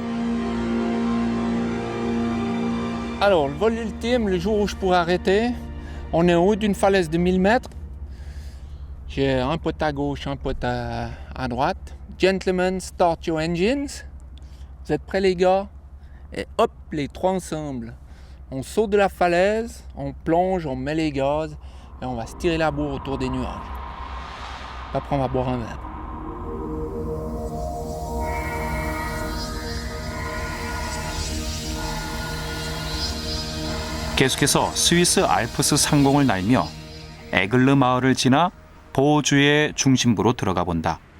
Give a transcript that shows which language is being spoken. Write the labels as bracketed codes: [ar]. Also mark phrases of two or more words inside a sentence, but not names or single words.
[fr] Alors, le vol ultime, le jour où je pourrais arrêter, on est en haut d'une falaise de 1000 mètres. J'ai un pote à gauche, un pote à droite. [en] Gentlemen, start your engines. [fr] Vous êtes prêts les gars? Et hop, les trois ensemble. On saute de la falaise, on plonge, on met les gaz et on va se tirer la bourre autour des nuages. Après, on va boire un verre. [ko] 계속해서 스위스 알프스 상공을 날며 에글르 마을을 지나 보주의 중심부로 들어가 본다.